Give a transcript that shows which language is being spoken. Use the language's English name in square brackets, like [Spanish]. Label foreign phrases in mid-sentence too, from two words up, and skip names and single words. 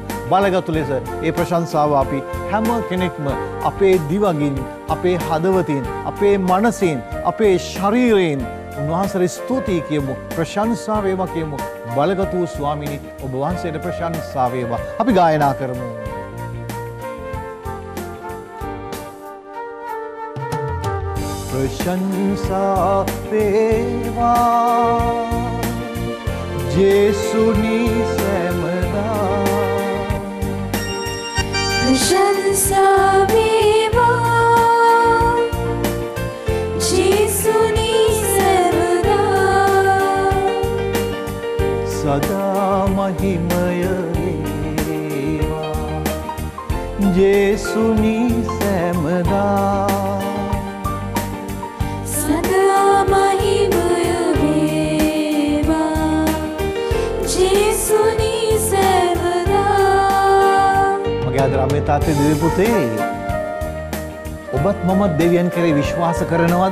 [Sinhala] බලගත් ලෙස ඒ ප්‍රශංසාව අපි හැම කෙනෙක්ම අපේ දිවගින්, අපේ හදවතින්, අපේ මනසින්, අපේ ශරීරයෙන් උන්වහන්සේට ස්තුතියි කියමු. ප්‍රශංසා වේවා කියමු. බලගත් වූ ස්වාමිනී ඔබ වහන්සේට ප්‍රශංසා වේවා. අපි ගායනා කරමු. ප්‍රශංසා වේවා ජේසුනි සෑමදා ප්‍රශංසා වේවා ජේසුනි සෑමදා සදා මහිමය වේවා ජේසුනි සෑමදා රාමේ තාත්තේ දිව්‍ය පුතේ ඔබත් මමත් දෙවියන් කෙරේ විශ්වාස කරනවද?